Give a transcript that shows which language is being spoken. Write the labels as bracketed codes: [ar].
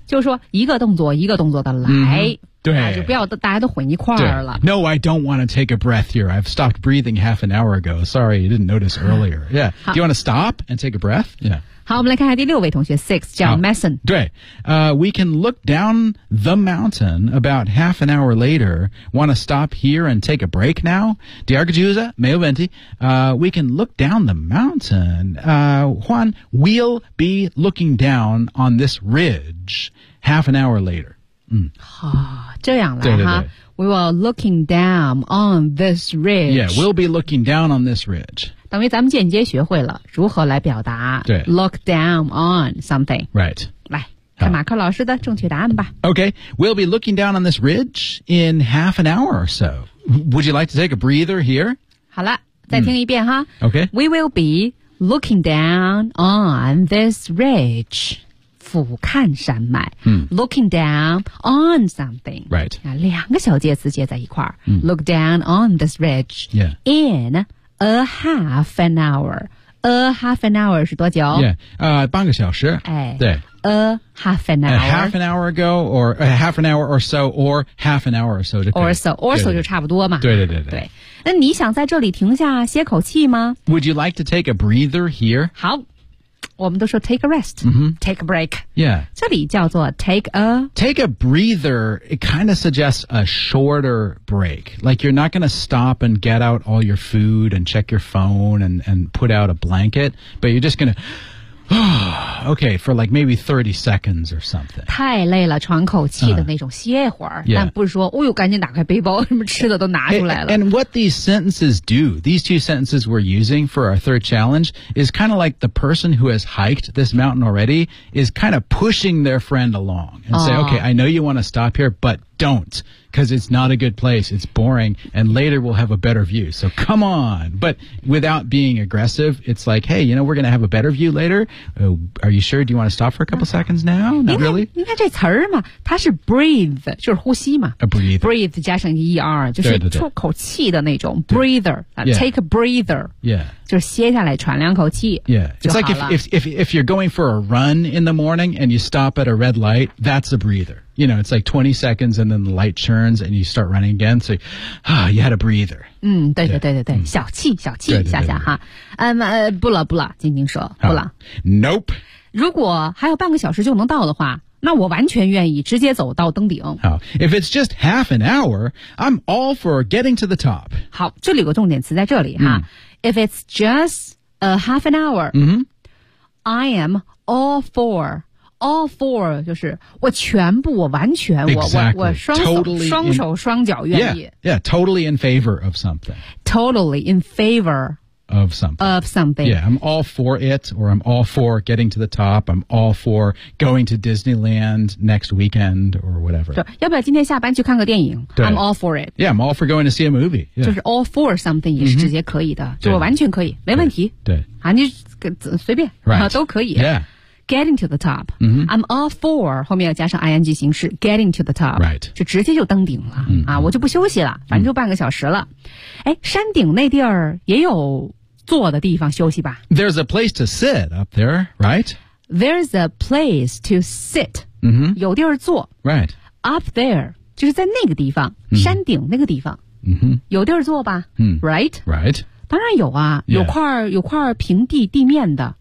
[zh] 就是说一个动作一个动作的来。 [en] Mm-hmm. [zh] 对、啊、就不要大家都混一块儿了。 [en] No, I don't want to take a breath here. I've stopped breathing half an hour ago. Sorry, you didn't notice earlier. Yeah. Do you want to stop and take a breath? Yeah. [zh] 好，我们来看看第六位同学 ,6, 叫 Mason。对。 [en] We can look down the mountain about half an hour later. Want to stop here and take a break now? [zh] 第二个句子没有问题。 [en] We can look down the mountain. Juan, we'll be looking down on this ridge half an hour later. [zh] 嗯、哦、这样来哈 [en] We were looking down on this ridge Yeah, we'll be looking down on this ridge [zh] 等于咱们间接学会了如何来表达对 [en] Look down on something Right [zh] 来看马克老师的正确答案吧 [en] Okay, we'll be looking down on this ridge in half an hour or so Would you like to take a breather here? [zh] 好了再听一遍哈、嗯、 [en] Okay We will be looking down on this ridge [zh] 俯瞰山脉、嗯、 [en] looking down on something、 right. [zh] 啊、两个小介词接在一块、嗯、 [en] look down on this ridge、 yeah. in a half an hour a half an hour 是多久 [zh] yeah,、半个小时、哎、对 [en] A half an hour. A half an hour ago, or a half an hour or so, or half an hour or so. Or so, or so [zh] 就差不多嘛。对对对对, 对。那你想在这里停下歇口气吗 [en] ？Would you like to take a breather here? [zh] 好，我们都说 [en] take a rest,、 mm-hmm. take a break. Yeah. [zh] 这里叫做 [en] take a breather. It kind of suggests a shorter break. Like you're not going to stop and get out all your food and check your phone and put out a blanket, but you're just going to. Okay, for like maybe 30 seconds or something. [zh] 太累了，喘口气的那种歇会儿。 [en] Yeah. [zh] 但不是说，哦呦，赶紧打开背包，什么吃的都拿出来了。 [en] And what these sentences do, these two sentences we're using for our third challenge, is kind of like the person who has hiked this mountain already is kind of pushing their friend along and、 oh. say, okay, I know you want to stop here, but don't. Because it's not a good place. It's boring. And later we'll have a better view. So come on. But without being aggressive, it's like, hey, you know, we're going to have a better view later. Are you sure? Do you want to stop for a couple seconds now? Not really. [zh] 你看这词儿嘛，它是 breathe, 就是呼吸嘛。 [en] A breathe. [zh] Breathe 加上 ER, 就是出口气的那种 breather. [en] Take a breather. Yeah. [zh] 就是歇下来喘两口气 [en] Yeah. It's like if you're going for a run in the morning and you stop at a red light, that's a breather. You know, it's like 20 seconds and then the light turns and you start running again. So, you had a breather. [zh] 嗯对对对对对、嗯、小气小气对对对对下下哈。不了不了静静说不了。 [en] Nope. [zh] 如果还有半个小时就能到的话那我完全愿意直接走到登顶。 [en] 好 ,if it's just half an hour, I'm all for getting to the top. [zh] 好这里有个重点词在这里哈。嗯 [en] If it's just a half an hour,、 mm-hmm. I am all for. All for [zh] 就是我全部我完全、 [en] exactly. [zh] 我双手、 [en] totally、 [zh] 双手双脚愿意。 [en] Yeah, yeah, totally in favor of something. Totally in favor of something. Of something. Yeah, I'm all for it or I'm all for getting to the top. I'm all for going to Disneyland next weekend or whatever. [zh] 要不要今天下班去看个电影 [en] I'm all for it. Yeah, I'm all for going to see a movie.、Yeah. [zh] 就是 [en] all for something [zh] 也是直接可以的、 [en] mm-hmm. [zh] 就我完全可以没问题对啊你随便、 [en] right. [zh] 都可以 [en] Yeah. Getting to the top.、 Mm-hmm. I'm all for [zh] 后面要加上 ing 形式 [en] getting to the top. Right. [zh] 就直接就登顶了、 [en] mm-hmm. [zh] 啊我就不休息了反正就半个小时了、mm-hmm. 山顶那地儿也有坐的地方休息吧。 [en] There's a place to sit up there, right? There's a place to sit.、 Mm-hmm. [zh] 有地儿坐。 [en] Right. Up there, [zh] 就是在那个地方、 [en] mm-hmm. [zh] 山顶那个地方。 [en] Mm-hmm. [zh] 有地儿坐吧、 [en] mm-hmm. Right? Right. [zh] 当然有啊、 [en] yeah. [zh] 有块平地面的。